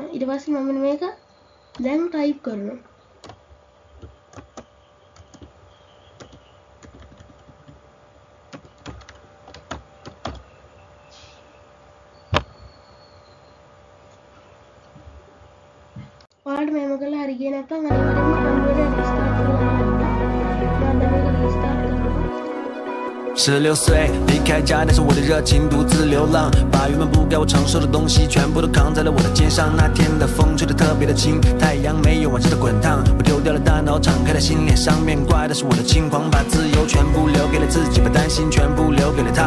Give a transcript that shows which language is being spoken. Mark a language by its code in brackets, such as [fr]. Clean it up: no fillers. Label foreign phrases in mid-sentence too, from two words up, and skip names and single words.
[si] ඊට පස්සේ මම මෙන්න මේක දැන් ටයිප් කරනවා. ඔයාලට මේව කරලා හරි ගියේ නැත්නම් අනිවාර්යෙන්ම කම්පියුටර් රීස්ටාර්ට් කරලා මම දැන් මේක රීස්ටාර්ට් කරනවා. [zh] 16 岁离开家，带着我的热情独自流浪，把原本不该我承受的东西全部都扛在了我的肩上。那天的风吹得特别的轻，太阳没有往日的滚烫。我丢掉了大脑，敞开了心，脸上面挂的是我的轻狂，把自由全部留给了自己，把担心全部留给了他。